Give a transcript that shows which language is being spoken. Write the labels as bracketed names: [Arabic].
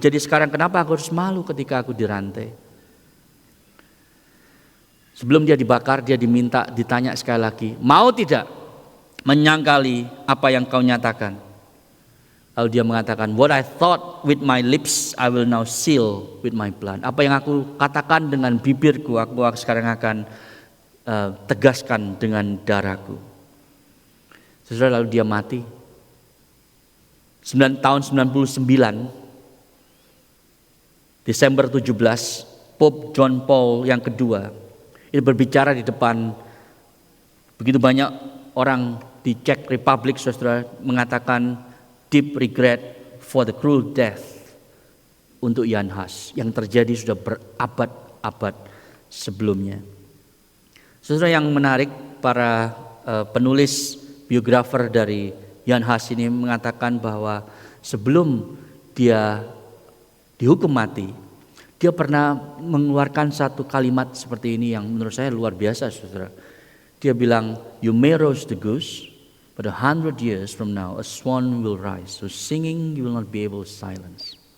[Indonesian] Jadi sekarang kenapa aku harus malu ketika aku dirantai? Sebelum dia dibakar, dia ditanya sekali lagi, "Mau tidak menyangkali apa yang kau nyatakan?" Lalu dia mengatakan, [English] "What I thought with my lips, I will now seal with my blood." [Indonesian] Apa yang aku katakan dengan bibirku, aku sekarang akan tegaskan dengan darahku. Saudara, lalu dia mati. 9 tahun 99, Desember 17, Pope John Paul yang kedua itu berbicara di depan begitu banyak orang di Czech Republic, saudara, mengatakan [English] deep regret for the cruel death [Indonesian] untuk Jan Hus yang terjadi sudah berabad-abad sebelumnya. Saudara, yang menarik, para penulis biografer dari Jan Hus ini mengatakan bahwa sebelum dia dihukum mati, dia pernah mengeluarkan satu kalimat seperti ini yang menurut saya luar biasa, saudara. Dia bilang, [English] "You may roast the goose, but 100 years from now a swan will rise. So singing you will not be able to silence."